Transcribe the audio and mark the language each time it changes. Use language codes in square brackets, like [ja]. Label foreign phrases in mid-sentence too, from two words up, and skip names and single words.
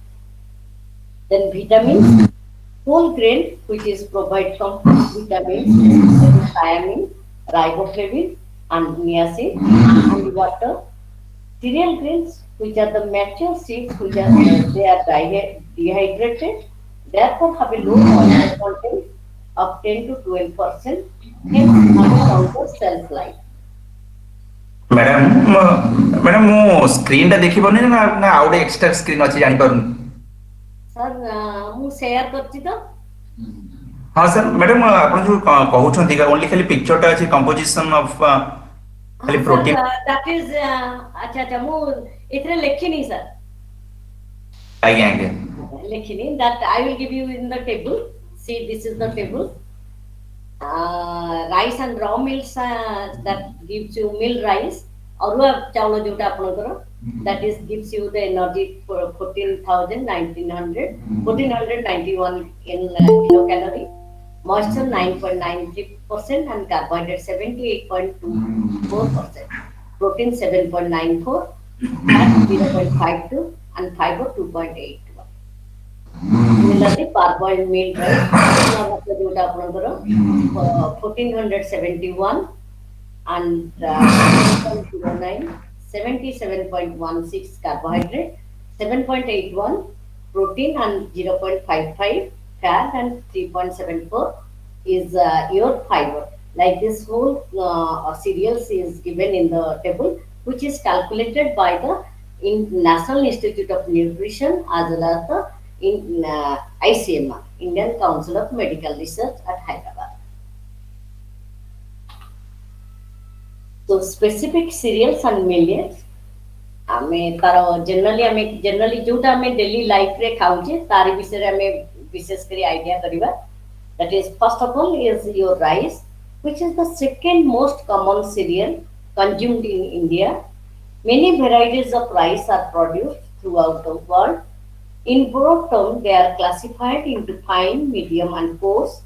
[en] Then vitamins, whole grain, which is provide from vitamins, that is thiamine, riboflavin, and niacin, and water. Cereal grains, which are the mature seeds, which are they are dehydrated, therefore have a low oil content of 10 to 12%, hence have a longer shelf life. [or] ମ୍ୟାଡ଼ାମ ମ୍ୟାଡ଼ାମ ମୁଁ ସ୍କ୍ରିନ୍ ଟା ଦେଖିପାରୁନି ନା ନା ଆଉ ଗୋଟେ [en] extra screen [or] ଅଛି ଜାଣିପାରୁନି। ସାର୍ ମୁଁ ସେୟାର କରିଛି ତ। ହଁ ସାର୍ ମ୍ୟାଡ଼ାମ ଆପଣ ଯୋଉ କହୁଛନ୍ତି ଓନ୍ଲି ଖାଲି ପିକ୍ଚରଟା ଅଛି [en] composition of [or] ହଁ ଖାଲି ସାର୍ ପ୍ରୋଟିନ। [en] that is [or] ଆଚ୍ଛା ଆଚ୍ଛା ମୁଁ ଏଥିରେ ଲେଖିନି ସାର୍। ଆଜ୍ଞା ଆଜ୍ଞା। [en] ଲେଖିନି that I will give you in the table. See, this is the table. Rice and raw meals that gives you meal rice. [or] ଅରୁଆ ଚାଉଳ ଯୋଉଟା ଆପଣଙ୍କର [en] that is gives you the energy for 14,991 in kilocalorie. Moisture 9.93% and carbohydrate 78.24%. Protein 7.94, fat 0.52 and fiber 2.81. Similarly, parboiled meal rice, [or] ଯୋଉଟା ଆପଣଙ୍କର [en] 1471 and 7.09, 77.16 carbohydrate, 7.81 protein and 0.55 fat and 3.74 is your fiber. Like this whole cereals is given in the table, which is calculated by the National Institute of Nutrition as well as the ICMR, Indian Council of Medical Research at Hyderabad. So specific cereals and millets, [or] ଆମେ ତାର ଜେନେରାଲି ଯୋଉଟା ଆମେ [en] daily lifeରେ [or] ଖାଉଛେ ତାରି ବିଷୟରେ ଆମେ ବିଶେଷ କରି ଆଇଡିଆ କରିବା। [en] That is, first of all, is your rice, which is the second most common cereal consumed in India. Many varieties of rice are produced throughout the world. In broad terms, they are classified into fine, medium, and coarse.